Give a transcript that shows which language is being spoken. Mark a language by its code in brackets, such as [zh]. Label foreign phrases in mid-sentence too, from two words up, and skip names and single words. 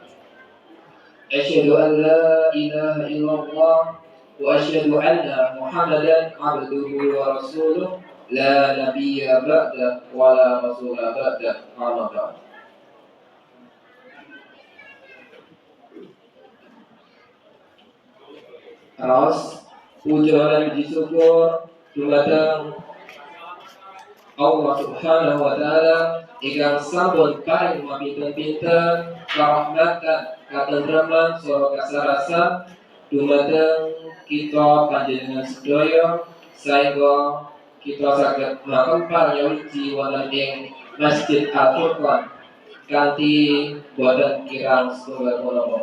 [ar] أشهد أن لا إله إلا الله وأشهد أن محمدا عبده ورسوله لا نبي بعده ولا رسول بعده. أما بعد. [jv] Ras puja lan puji syukur dumateng Allah [ar] سبحانه و [jv] taala ingkang sampun paring mapinten-pinten karahmatan katentreman saha kasarasan dumateng kita panjenengan sedaya saengga kita saged makempal nyawiji wonten ing Masjid Al-Furqan kanthi boten kirang setunggal menawa.